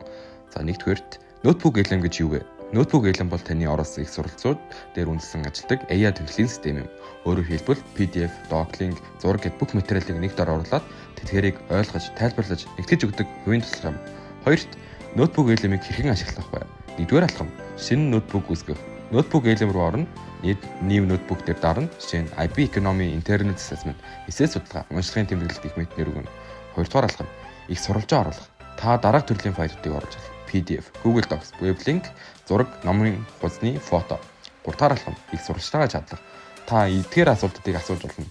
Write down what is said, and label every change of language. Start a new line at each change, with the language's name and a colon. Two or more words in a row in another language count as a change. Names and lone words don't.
Mongolian: За нэгдүгээрт Notebook LM гэж юу вэ? Notebook LM бол таны оролцсон их сурвалжууд дээр үндэслэн ажилладаг AI төлөвлөлийн систем юм. Өөрөөр хэлбэл PDF, Doc-link, зураг гэд бүх материалыг нэг дор оруулаад тэтгэрийг ойлгож, тайлбарлаж, нэгтгэж өгдөг хувийн туслах юм. Хоёрт Notebook LM-ийг хэрхэн ашиглах вэ? Нэгдүгээр алхам шинэ ноутбук үүсгэх. Notebook LM руу орно.
English: New notebook
Mongolian: дээр дарна. Жишээ нь IB Economy Internet Assessment, эсээ судалгаа, уншлагын тэмдэглэлт гэх мэтнэр өгнө. Хоёрдугаар алхам их сурвалжаа оруулах. Та дараах төрлийн файлуудыг оруулж PDF, Google Docs,
English: Web link,
Mongolian: зураг, номын хуудасны фото. Гуравдугаар алхам их сурвалжтайгаа чадлах. Та эдгээр асуултуудыг асууж болно.